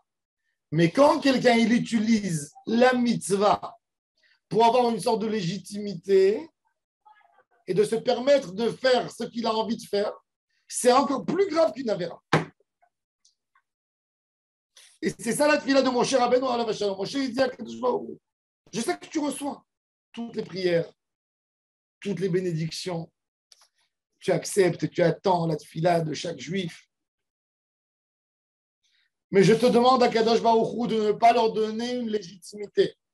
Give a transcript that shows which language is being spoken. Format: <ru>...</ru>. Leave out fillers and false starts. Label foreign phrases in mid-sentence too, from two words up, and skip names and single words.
<fr>Mais quand quelqu'un il utilise la mitzvah pour avoir une sorte de légitimité et de se permettre de faire ce qu'il a envie de faire, c'est encore plus grave qu'une avéra. Et c'est ça la tefila de</fr> <he>משה רבינו עליו השלום.</he> <fr>Moshe il dit à</fr> <he>קדוש ברוך הוא,</he> <fr>je sais que tu reçois toutes les prières, toutes les bénédictions, tu acceptes, tu attends la tefila de chaque juif. Mais je te demande à</fr> <he>קדוש ברוך הוא</he> <fr>de ne pas leur donner une légitimité.</fr>